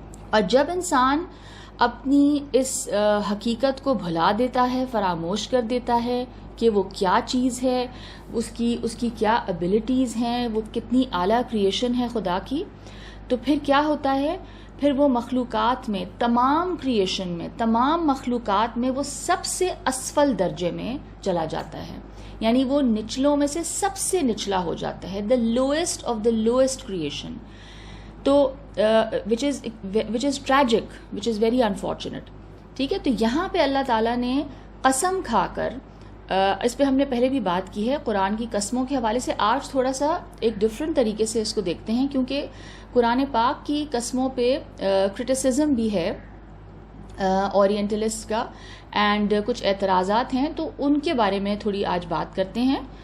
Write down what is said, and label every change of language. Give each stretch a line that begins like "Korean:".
Urdu: اور جب انسان اپنی اس حقیقت کو بھلا دیتا ہے، فراموش کر دیتا ہے کہ وہ کیا چیز ہے، اس کی کیا ابیلٹیز ہیں، وہ کتنی اعلیٰ کریشن ہے خدا کی، تو پھر کیا ہوتا ہے، پھر وہ مخلوقات میں، تمام کریشن میں، تمام مخلوقات میں وہ سب سے اسفل درجے میں چلا جاتا ہے. یعنی وہ نچلوں میں سے سب سے نچلا ہو جاتا ہے،
English: The lowest of the lowest creation. تو which is tragic, which is very unfortunate.
Urdu: ٹھیک ہے، تو یہاں پہ اللہ تعالیٰ نے قسم کھا کر، اس پہ ہم نے پہلے بھی بات کی ہے قرآن کی قسموں کے حوالے سے. آج تھوڑا سا ایک ڈفرینٹ طریقے سے اس کو دیکھتے ہیں، کیونکہ قرآن پاک کی قسموں پہ کرٹیسزم بھی ہے اورینٹلسٹ کا، اینڈ کچھ اعتراضات ہیں، تو ان کے بارے میں تھوڑی آج بات کرتے ہیں.